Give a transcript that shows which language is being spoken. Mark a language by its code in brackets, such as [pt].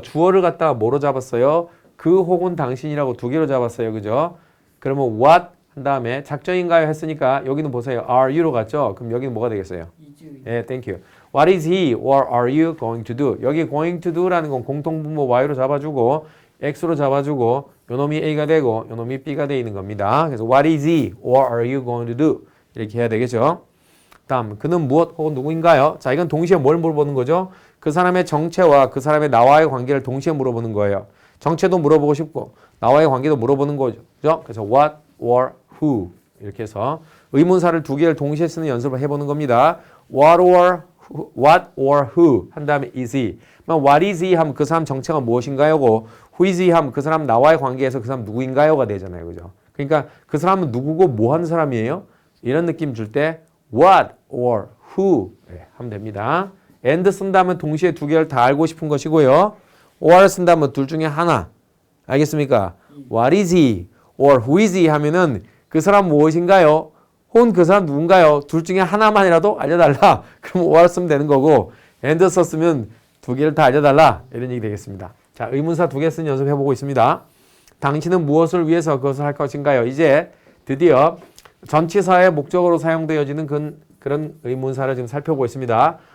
[ko] 주어를 갖다가 뭐로 잡았어요? 그 혹은 당신이라고 두 개로 잡았어요. 그죠? 그러면 what 한 다음에 작정인가요? 했으니까 여기는 보세요. are you로 갔죠? 그럼 여기는 뭐가 되겠어요? [en] is. 예, thank you. What is he or are you going to do? [ko] 여기 [en] going to do [ko] 라는 건 공통분모 y로 잡아주고 x로 잡아주고 요놈이 a가 되고 요놈이 b가 되어 있는 겁니다. 그래서 [en] what is he or are you going to do? [ko] 이렇게 해야 되겠죠. 다음, 그는 무엇 혹은 누구인가요? 자, 이건 동시에 뭘 물어보는 거죠? 그 사람의 정체와 그 사람의 나와의 관계를 동시에 물어보는 거예요. 정체도 물어보고 싶고 나와의 관계도 물어보는 거죠. 그래서 [en] what or who [ko] 이렇게 해서 의문사를 두 개를 동시에 쓰는 연습을 해보는 겁니다. [en] what or who [ko] 한 다음에 [en] is he. what is he [ko] 하면 그 사람 정체가 무엇인가요고 [en] who is he [ko] 하면 그 사람 나와의 관계에서 그 사람 누구인가요가 되잖아요. 그죠? 그러니까 그 사람은 누구고 뭐 하는 사람이에요? 이런 느낌 줄 때 what or who 하면 됩니다. and 쓴다면 동시에 두 개를 다 알고 싶은 것이고요. or 쓴다면 둘 중에 하나. 알겠습니까? [en] what is he or who is he [ko] 하면은 그 사람 무엇인가요? 혹은 그 사람 누군가요? 둘 중에 하나만이라도 알려달라. 그럼 or 쓰면 되는 거고 and 썼으면 두 개를 다 알려달라. 이런 얘기 되겠습니다. 자, 의문사 두 개 쓴 연습해보고 있습니다. 당신은 무엇을 위해서 그것을 할 것인가요? 이제 드디어 전치사의 목적으로 사용되어지는 그런 의문사를 지금 살펴보고 있습니다.